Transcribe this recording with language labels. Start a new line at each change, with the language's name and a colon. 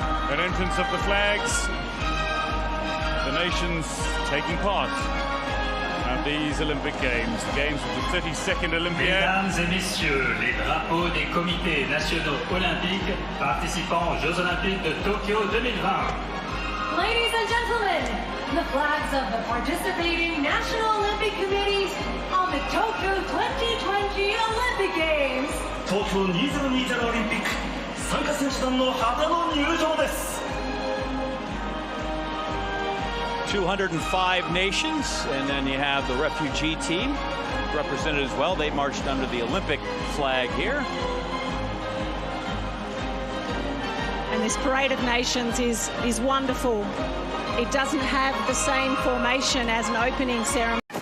English: An entrance of the flags, the nations taking part at these Olympic Games, the Games of the 32nd Olympiad.
French: Mesdames et messieurs, les drapeaux des comités nationaux olympiques participant aux Jeux Olympiques de Tokyo 2020.
English: Ladies and gentlemen, the flags of the participating National Olympic Committees on the Tokyo 2020 Olympic Games.
Japanese: 東京2020オリンピック参加選手団の旗の入場です。
English: 205 nations, and then you have the refugee team represented as well. They marched under the Olympic flag here. And this parade of nations is wonderful. It doesn't have the same formation as an opening ceremony.